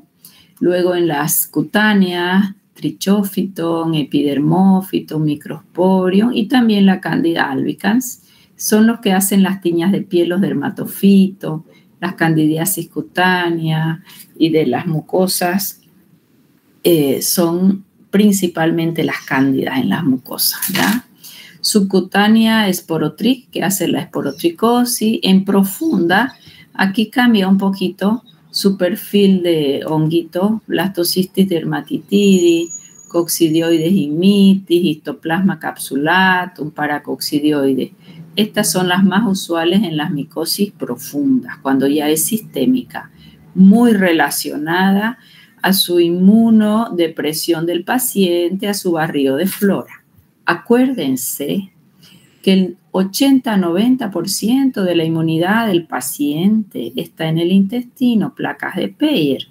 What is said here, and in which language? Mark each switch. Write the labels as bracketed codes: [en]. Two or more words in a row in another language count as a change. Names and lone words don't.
[es] Luego en las cutáneas, Trichophyton, Epidermophyton, Microsporium y también la Candida albicans son los que hacen las tiñas de piel, los dermatofitos, las candidiasis cutáneas y de las mucosas son principalmente las cándidas en las mucosas, ¿ya? Subcutánea esporotric, que hace la esporotricosis. En profunda, aquí cambia un poquito su perfil de honguito, blastocystis dermatitidis, coccidioides imitis, histoplasma capsulatum, paracoccidioides. Estas son las más usuales en las micosis profundas, cuando ya es sistémica, muy relacionada a su inmunodepresión del paciente, a su barrido de flora. Acuérdense que el 80-90% de la inmunidad del paciente está en el intestino, placas de Peyer.